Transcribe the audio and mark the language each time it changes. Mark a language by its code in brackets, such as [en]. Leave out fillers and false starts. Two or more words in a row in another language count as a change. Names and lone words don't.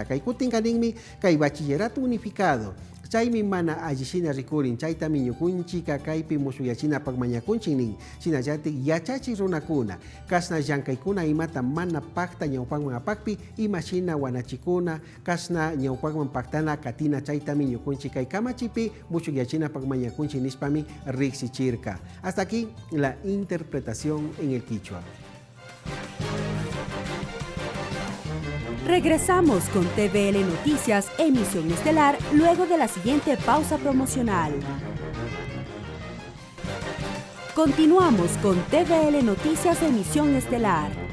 [qu] Kay kutin kaninmi kay [es] bachillerato unificado. [qu] Chaymi mana allishina rikurin chaytami ñukunchika kaypi musuyachina pagmañakunchik nin sinallati yachachi runakuna kasna llankaykuna imata mana pakta ñawpakman apakpi imashina wanachikuna kasna ñawpakman paktana katina chaytami ñukunchik kay kamachipi musuyachina pagmañakunchik nispami riksichirka. [es] Hasta aquí la interpretación en el quichua. Regresamos con TVL Noticias, emisión estelar, luego de la siguiente pausa promocional. Continuamos con TVL Noticias, emisión estelar.